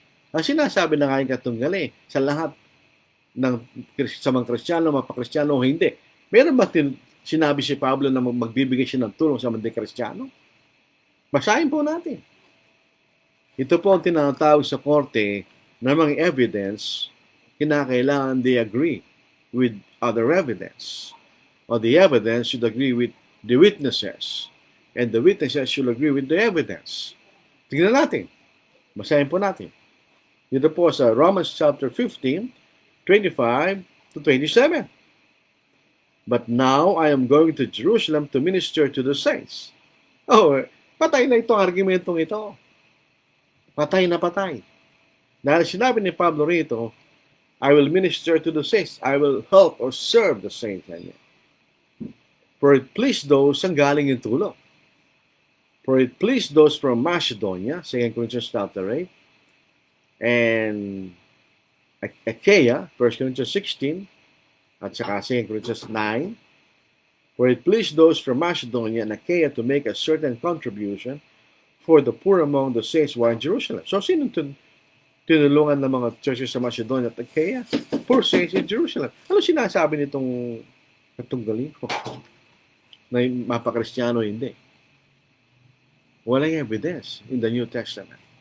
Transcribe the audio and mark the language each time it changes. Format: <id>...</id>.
<tl>Ang sinasabi ng aking katunggali, sa lahat sa mga Kristiyano, mapakristyano o hindi, meron ba sinabi si Pablo na magbibigay siya ng tulong sa mga Kristiyano? Basahin po natin. Ito po ang tinatawag sa korte ng mga evidence, kinakailangan</tl> <en>they agree with other evidence. Or the evidence should agree with the witnesses. And the witnesses should agree with the evidence.</en> <tl>Tingnan natin. Basahin po natin. Dito po sa Romans chapter 15, 25 to 27.</tl> <en>But now I am going to Jerusalem to minister to the saints.</en> <tl>Oh, patay na itong argumentong ito. Patay na patay. Dahil sinabi ni Pablo rito,</tl> <en>I will minister to the saints. I will help or serve the saints. For it pleased those</en> <tl>ang galing yung tulong.</tl> <en>For it pleased those from Macedonia, 2 Corinthians chapter 8, and Achaia, 1 Corinthians 16, at saka 2 Corinthians 9, for it pleased those from Macedonia and Achaia to make a certain contribution for the poor among the saints who are in Jerusalem.</en> <tl>So, sino tinulungan ng mga churches sa Macedonia at Achaia?</tl> <en>Poor saints in Jerusalem.</en> <tl>Ano sinasabi nitong katunggali ko? Na mapakristyano hindi. Walang evidence</tl> <en>in the New Testament.</en>